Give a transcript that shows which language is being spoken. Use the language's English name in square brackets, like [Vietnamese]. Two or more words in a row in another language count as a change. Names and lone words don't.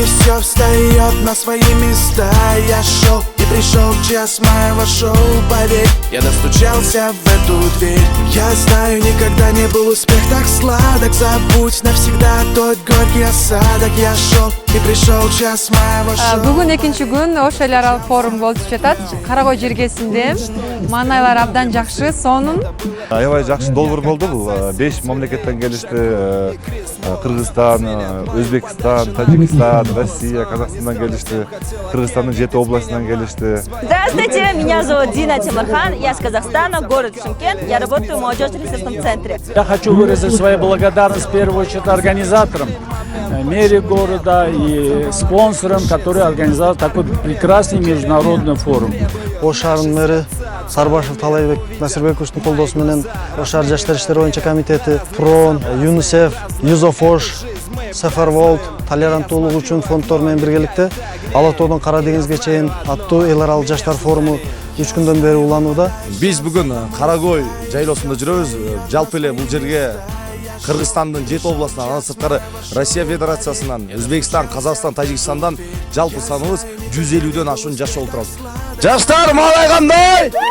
[Russian] Все встает на свои места. Я шел и пришел час моего шоу. Поверь, я достучался в эту дверь. Я знаю, никогда не был успех так сладок. Забудь навсегда тот горький осадок. Я шел и пришел час моего шоу. [Kazakh] Бүгін екінші күн [Kyrgyz] Ош эл аралык форум болуп жатат. Карагой жергесинде маанайлар абдан жакшы. Сонун аябай жакшы долбоор болду. Бул 5 мамлекеттен келишти. Кыргызстан, Өзбекстан, Таджикистан, Россия, Казахстандан келишти. Кыргызстандын 7 областынан келишти. [Russian] Здравствуйте, меня зовут Дина Тимурхан, я из Казахстана, город Шымкент, я работаю в молодежно-ресурсном центре. Я хочу выразить свою благодарность в первую очередь организаторам, мэре города и спонсорам, которые организовали такой прекрасный международный форум. [Kyrgyz] Ош шаарынын мэри Сарбашев Талайбек Насирбековичтин колдоосу менен Ош шаар жаштар иштери боюнча комитети, ПРОН, ЮНИСЕФ, Youth of Osh, Safar World толеранттуулук үчүн фонддор менен биргеликте Ала тоодон Кара деңизге чейин аттуу эл аралык жаштар форуму 3 күндөн бери уланууда. Биз бүгүн Карагой жайлоосунда жүрөбүз. Жалпы эле бул жерге Кыргызстандын 7 областынан, андан сырткары Россия Федерациясынан, Өзбекстан, Казакстан, Тажикстандан жалпы саныбыз 150дөн ашуун жаш болуп турабыз. Жаштар маалайгандай!